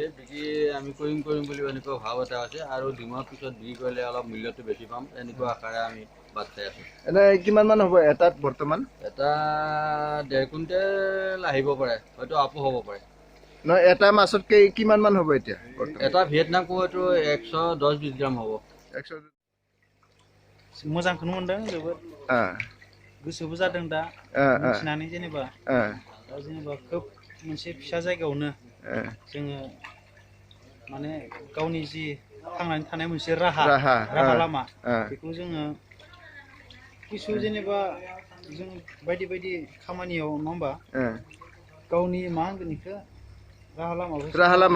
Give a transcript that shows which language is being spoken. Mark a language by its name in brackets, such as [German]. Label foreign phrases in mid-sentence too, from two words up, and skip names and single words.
[Assamese] বিক্ৰী আমি কৰিম বুলি এনেকুৱা ভাৱ এটা আছে, আৰু 2 মাহ পিছত বিক্ৰী কৰিলে অলপ মূল্যটো বেছি পাম এনেকুৱা আশাৰে আমি বাট চাই আছোঁ। এনে কিমান মান হ'ব এটাত বৰ্তমান? এটা 1.5 কুইণ্টেল আহিব পাৰে, হয়তো আপো হ'ব পাৰে। নহয়, এটা মাছত কিমান মান হ'ব এতিয়া? এটা ভিয়েটনাম কয়টো 110-20 গ্ৰাম হ'ব। [Bodo] मोजांखौनो मोनदों जोबोद गोसोबो जादों दा मिथिनानै जेनेबा खोब मोनसे फिसा जायगायावनो जोङो माने गावनि जि थांनानै थानाय मोनसे राहा लामा बेखौ जोङो किसु जेनेबा जों बायदि खामानियाव नङा होमबा गावनि मा होनगोन बेखौ राहा लामा